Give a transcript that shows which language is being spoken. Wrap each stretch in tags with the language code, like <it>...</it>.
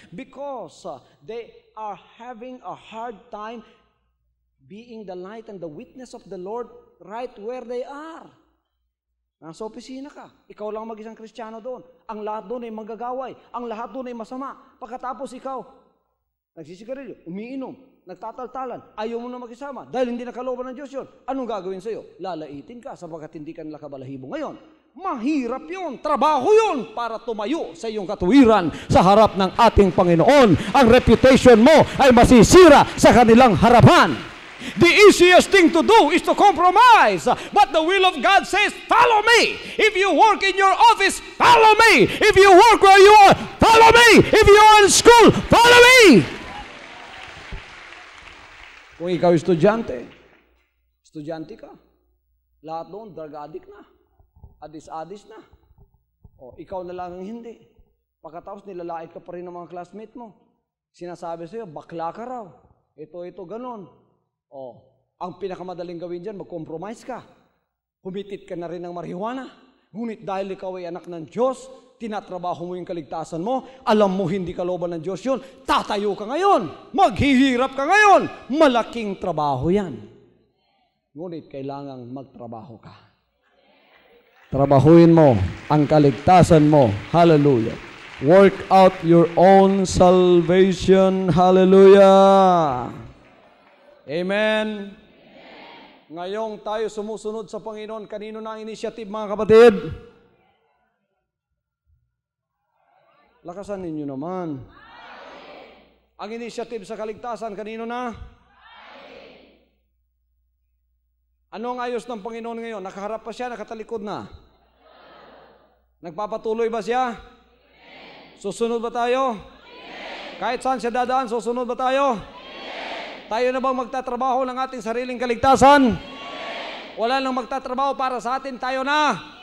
<en>Because they are having a hard time being the light and the witness of the Lord right where they are.</en> <tl>Nasa opisina ka, ikaw lang mag-isang Kristiyano doon. Ang lahat doon ay magagaway, ang lahat doon ay masama. Pagkatapos ikaw, nagsisigarilyo, umiinom, nagtataltalan, ayaw mo na makisama dahil hindi nakalooban ng Diyos yun. Anong gagawin sa'yo? Lalaitin ka sapagkat hindi ka nila kabalahibo ngayon. Mahirap yun, trabaho yun para tumayo sa iyong katuwiran sa harap ng ating Panginoon. Ang reputation mo ay masisira sa kanilang harapan.</tl> <en>The easiest thing to do is to compromise. But the will of God says, follow me. If you work in your office, follow me. If you work where you are, follow me. If you are in school, follow me.</en> <tl>Kung ikaw estudyante ka, lahat doon, drug addict na, adis na. O, ikaw na lang ang hindi. Pagkatapos nilalait ka pa rin ng mga classmate mo. Sinasabi sa'yo, bakla ka raw. Ito, ganon. O, ang pinakamadaling gawin dyan, mag-compromise ka. Humitit ka na rin ng marijuana. Ngunit dahil ikaw ay anak ng Diyos, tinatrabaho mo yung kaligtasan mo, alam mo hindi kalooban ng Diyos yun, tatayo ka ngayon, maghihirap ka ngayon, malaking trabaho yan. Ngunit kailangang magtrabaho ka. Trabahuin mo ang kaligtasan mo. Hallelujah.</tl> <en>Work out your own salvation. Hallelujah. Amen.</en> <tl>Ngayong tayo sumusunod sa Panginoon, kanino na ang initiative, mga kapatid? Lakasan ninyo naman. Ang initiative sa kaligtasan, kanino na? Ano ang ayos ng Panginoon ngayon? Nakaharap pa siya, nakatalikod na? Nagpapatuloy ba siya? Susunod ba tayo? Kahit saan siya dadaan, susunod ba tayo? Tayo na bang magtatrabaho ng ating sariling kaligtasan? Wala nang magtatrabaho para sa atin, tayo na?</tl>